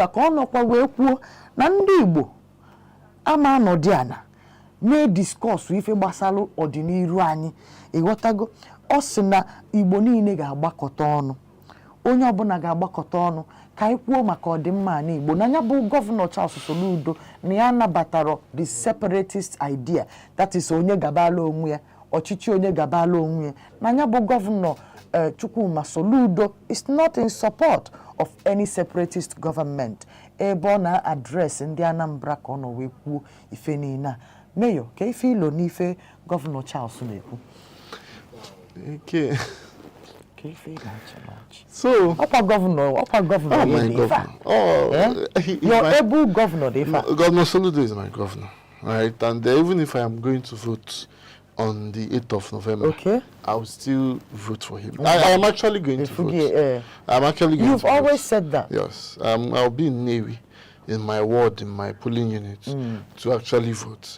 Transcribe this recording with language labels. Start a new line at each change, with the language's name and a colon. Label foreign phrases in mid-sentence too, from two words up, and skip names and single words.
Igbo: a ka ọ nọkwa wee kwuo na ndị Igbo ama anọdị ana mee diskọsụ ife gbasalụ ọdịnihu anyị ịghọtago ọ sị na Igbo niile ga-agbakọta ọnụ onye ọbụla ga-agbakọta ọnụ ka anyị kwuo maka ọdịmma na Igbo na ya bụ gọvanọ Charles Soludo na ya nabatara
English: the separatist idea that is
Igbo: onye gabala onwe ya ọchịchị onye gabala onwe ya na ya bụ gọvanọ Chukwuma Soludo
English: is not in support of any separatist government
Igbo: ebe ọ na-adres ndị Anambra ka ọ nọ wee kwuo ife niile a Mayor ka ife ilo n'ife gọvanọ Charles na-ekwu
English: okay. So, Upper Governor. Oh, my governor. Oh, yeah? Your able governor, Governor Soludo is my governor, right? And even if I am going to vote on the 8th of November, okay, I will still vote for him. I am actually going to vote. I'm actually going You've to always vote. said that. Yes. I'll be in Navy, in my ward, in my polling unit, to actually vote.